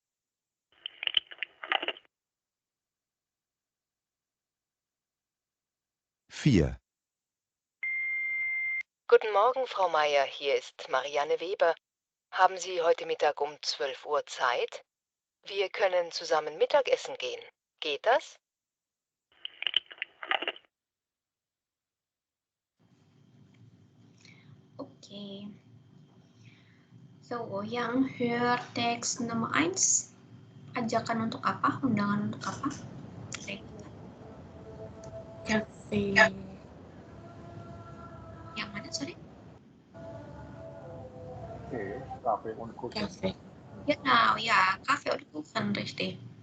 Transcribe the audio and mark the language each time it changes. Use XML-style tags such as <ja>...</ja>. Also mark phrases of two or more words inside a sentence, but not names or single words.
<de>vier, Guten Morgen, Frau Meier. Hier ist Marianne Weber. Haben Sie heute Mittag um 12 Uhr Zeit? Wir können zusammen Mittagessen gehen. Geht das?</de> <id>Oke. So, yang Hörtext nomor 1. Ajakan untuk apa? Undangan untuk apa?</id> <de>Cafe.</de> <id>Yang mana, sorry?</id> <de>Okay, Kaffee und Kuchen. Cafe. Genau, ja, Kaffee und Kuchen, richtig.</de>